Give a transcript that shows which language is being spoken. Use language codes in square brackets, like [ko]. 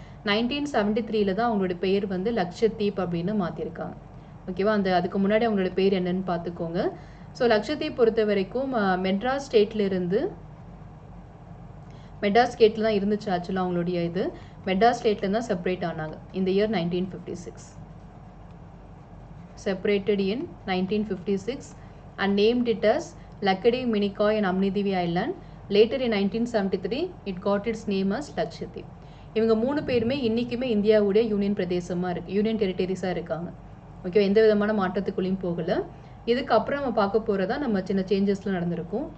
[ta] 1973 தான் அவங்களோட பேர் வந்து லக்ஷத்தீப் அப்படின்னு மாற்றிருக்காங்க. ஓகேவா, அதுக்கு முன்னாடி அவங்களோட பேர் என்னன்னு பார்த்துக்கோங்க. ஸோ லக்ஷத்தீப் பொறுத்த வரைக்கும் மெட்ராஸ் ஸ்டேட்ல இருந்து மெட்ராஸ் ஸ்டேட்ல தான் இருந்துச்சு ஆக்சுவலாக அவங்களுடைய இது. மெட்ராஸ் ஸ்டேட்ல தான் செப்பரேட் ஆனாங்க இந்த year 1956. [en] Separated in 1956 and named it as Lakkadiv Minicoy and Amnidivi Island. Later in 1973 it got its name as Lakshadweep. [ta] இவங்க 3 பேருமே இன்னைக்குமே இந்தியாவுடைய யூனியன் பிரதேசமாக இருக்கு, யூனியன் டெரிட்டரிஸாக இருக்காங்க. ஓகே, எந்த விதமான மாற்றத்துக்குள்ளேயும் போகலை. இதுக்கப்புறம் நம்ம பார்க்க போகிறதா நம்ம சின்ன சேஞ்சஸ்லாம் நடந்திருக்கும்.